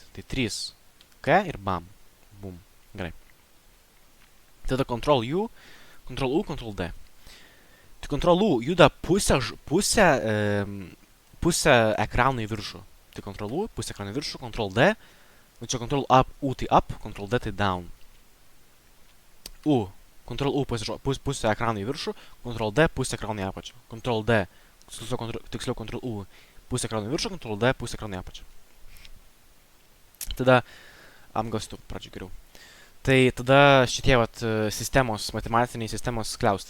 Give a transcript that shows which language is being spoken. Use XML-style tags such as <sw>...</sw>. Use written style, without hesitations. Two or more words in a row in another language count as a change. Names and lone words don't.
<lt>Tai 3 K ir bam. Bum. Gerai. Tada Ctrl U, Ctrl D. Tai Ctrl U juda pusę ekrano į viršų. Tai Ctrl U, pusę ekrano į viršų, Ctrl D. Nu čia Ctrl U tai up, Ctrl D tai down. Ctrl U pusę ekrano į viršų, Ctrl D pusę ekrano į apačią. Ctrl D, tiksliau Ctrl U pusę ekrano į viršų, Ctrl D pusę ekrano į apačią. Tada, gal pradžioj geriau. Tai tada šitie vat sistemos, matematiniai sistemos skliaustai.</lt>